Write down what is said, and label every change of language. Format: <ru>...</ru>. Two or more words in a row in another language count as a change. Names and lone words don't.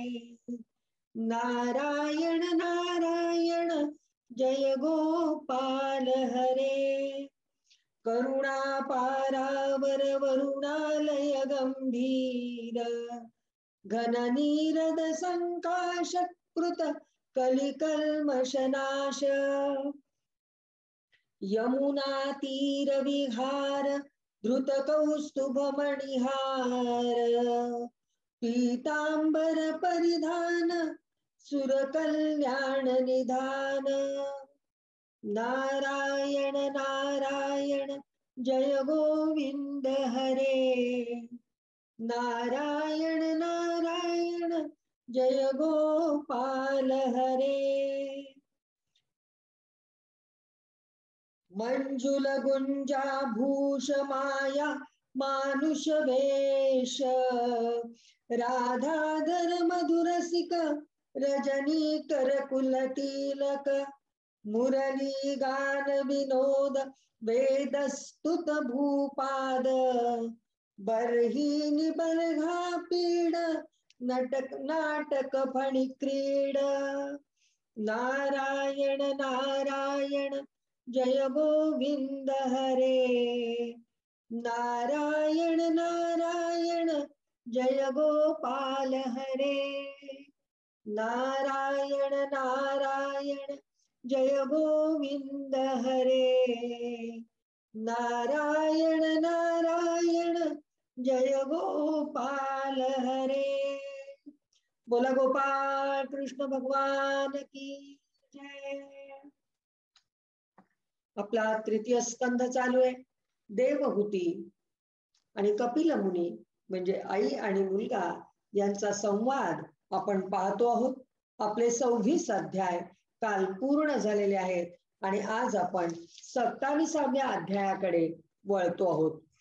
<sa>नारायण नारायण जय गोपाल हरे करुणापारावर वरुणालय गंभीर घन नीरद संकाश कृत कलिकल्मषनाश यमुना तीर विहार धृत कौस्तुभ मणिहार पीतांबर परिधान सुर कल्याण निधान नारायण नारायण जय गोविंद हरे नारायण नारायण जय गोपाल हरे। मंजुल गुंजा भूष माया मानुष वेश, राधाधर मधुरसिक रजनी कर कुल तिलक, मुरली गान विनोद वेद स्तुत भूपाद, बर्हिनी बर्घा पीड नटक नाटक फणी क्रीड, नारायण नारायण जय गोविंद हरे, नारायण नारायण जय गोपाल हरे, नारायण नारायण जय गोविंद हरे, नारायण नारायण जय गोपाल हरे।</sa> <mr>बोला गोपाल कृष्ण भगवान की जय। आपला तृतीय स्कंध चालू आहे। देवहूती आणि कपिल मुनी म्हणजे आई आणि मुलगा यांचा संवाद आपण पाहतो आहोत। आपले 26 अध्याय काल पूर्ण झालेले आहेत आणि आज आपण 27व्या अध्यायाकडे वळतो आहोत।</mr>